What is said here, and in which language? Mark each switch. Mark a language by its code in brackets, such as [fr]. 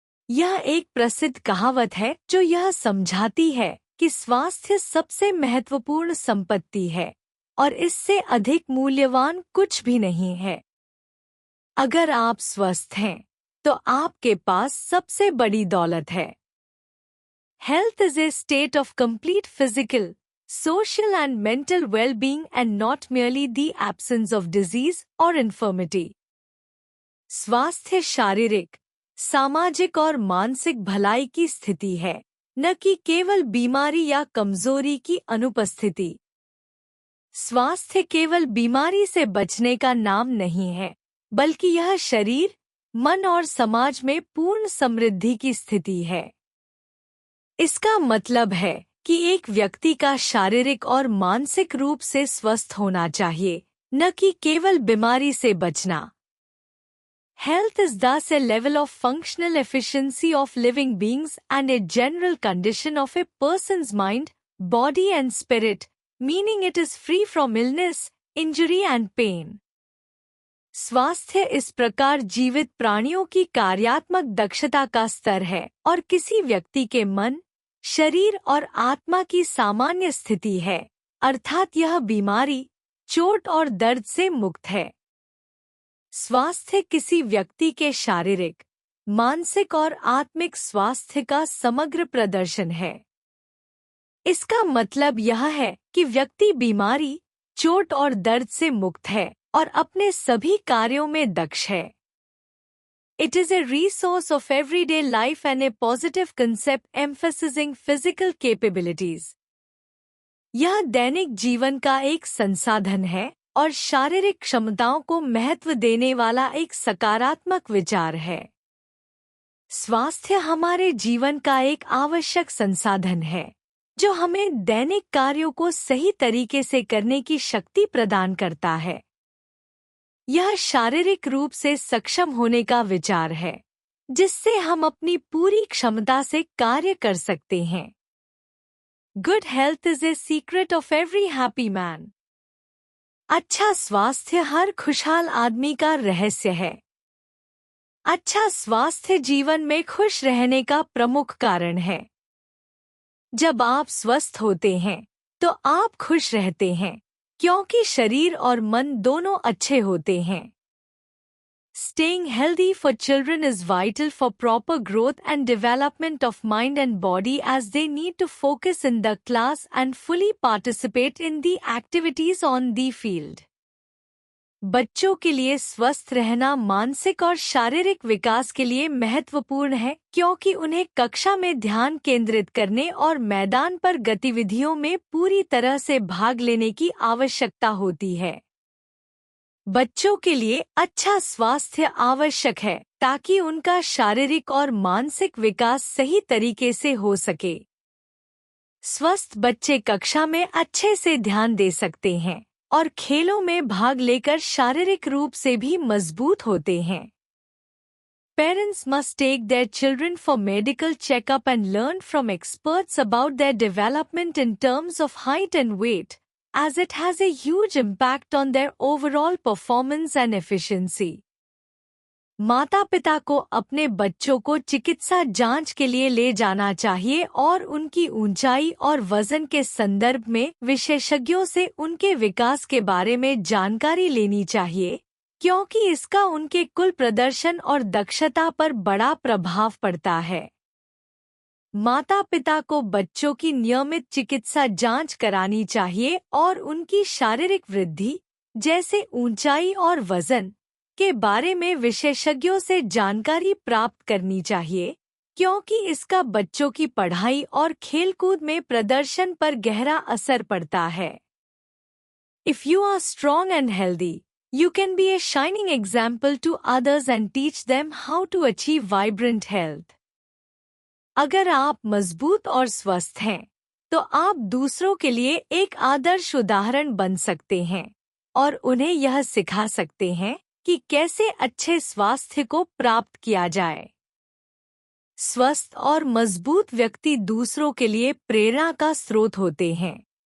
[hi] यह एक प्रसिद्ध कहावत है जो यह समझाती है कि स्वास्थ्य सबसे महत्वपूर्ण संपत्ति है और इससे अधिक मूल्यवान कुछ भी नहीं है। अगर आप स्वस्थ हैं तो आपके पास सबसे बड़ी दौलत है। [en] Health is a state of complete physical, social and mental well-being and not merely the absence of disease or infirmity. [hi] स्वास्थ्य शारीरिक, सामाजिक और मानसिक भलाई की स्थिति है, न कि केवल बीमारी या कमजोरी की अनुपस्थिति। स्वास्थ्य केवल बीमारी से बचने का नाम नहीं है, बल्कि यह शरीर, मन और समाज में पूर्ण समृद्धि की स्थिति है। इसका मतलब है कि एक व्यक्ति का शारीरिक और मानसिक रूप से स्वस्थ होना चाहिए, न कि केवल बीमारी से बचना। [en] Health is thus a level of functional efficiency of living beings and a general condition of a person's mind, body and spirit, meaning it is free from illness, injury and pain. [hi] स्वास्थ्य इस प्रकार जीवित प्राणियों की कार्यात्मक दक्षता का स्तर है और किसी व्यक्ति के मन, शरीर और आत्मा की सामान्य स्थिति है, अर्थात यह बीमारी, चोट और दर्द से मुक्त है। स्वास्थ्य किसी व्यक्ति के शारीरिक, मानसिक और आत्मिक स्वास्थ्य का समग्र प्रदर्शन है। इसका मतलब यह है कि व्यक्ति बीमारी, चोट और दर्द से मुक्त है और अपने सभी कार्यों में दक्ष है। [en] It is a resource of everyday life and a positive concept emphasizing physical capabilities. [hi] यह दैनिक जीवन का एक संसाधन है और शारीरिक क्षमताओं को महत्व देने वाला एक सकारात्मक विचार है। स्वास्थ्य हमारे जीवन का एक आवश्यक संसाधन है, जो हमें दैनिक कार्यों को सही तरीके से करने की शक्ति प्रदान करता है। यह शारीरिक रूप से सक्षम होने का विचार है, जिससे हम अपनी पूरी क्षमता से कार्य कर सकते हैं। [en] Good health is a secret of every happy man. [hi] अच्छा स्वास्थ्य हर खुशहाल आदमी का रहस्य है। अच्छा स्वास्थ्य जीवन में खुश रहने का प्रमुख कारण है। जब आप स्वस्थ होते हैं, तो आप खुश रहते हैं, क्योंकि शरीर और मन दोनों अच्छे होते हैं। [en] Staying healthy for children is vital for proper growth and development of mind and body as they need to focus in the class and fully participate in the activities on the field. [hi] बच्चों के लिए स्वस्थ रहना मानसिक और शारीरिक विकास के लिए महत्वपूर्ण है, क्योंकि उन्हें कक्षा में ध्यान केंद्रित करने और मैदान पर गतिविधियों में पूरी तरह से भाग लेने की आवश्यकता होती है। बच्चों के लिए अच्छा स्वास्थ्य आवश्यक है ताकि उनका शारीरिक और मानसिक विकास सही तरीके से हो सके। स्वस्थ बच्चे कक्षा में अच्छे से ध्यान दे सकते हैं और खेलों में भाग लेकर शारीरिक रूप से भी मजबूत होते हैं। [en] Parents must take their children for medical checkup and learn from experts about their development in terms of height and weight, as it has a huge impact on their overall performance and efficiency. [hi] माता पिता को अपने बच्चों को चिकित्सा जांच के लिए ले जाना चाहिए और उनकी ऊंचाई और वजन के संदर्भ में विशेषज्ञों से उनके विकास के बारे में जानकारी लेनी चाहिए, क्योंकि इसका उनके कुल प्रदर्शन और दक्षता पर बड़ा प्रभाव पड़ता है। माता पिता को बच्चों की नियमित चिकित्सा जांच करानी चाहिए और उनकी शारीरिक वृद्धि, जैसे ऊंचाई और वजन, के बारे में विशेषज्ञों से जानकारी प्राप्त करनी चाहिए, क्योंकि इसका बच्चों की पढ़ाई और खेलकूद में प्रदर्शन पर गहरा असर पड़ता है। [en] If you are strong and healthy, you can be a shining example to others and teach them how to achieve vibrant health. [hi] अगर आप मजबूत और स्वस्थ हैं, तो आप दूसरों के लिए एक आदर्श उदाहरण बन सकते हैं और उन्हें यह सिखा सकते हैं कि कैसे अच्छे स्वास्थ्य को प्राप्त किया जाए। स्वस्थ और मजबूत व्यक्ति दूसरों के लिए प्रेरणा का स्रोत होते हैं।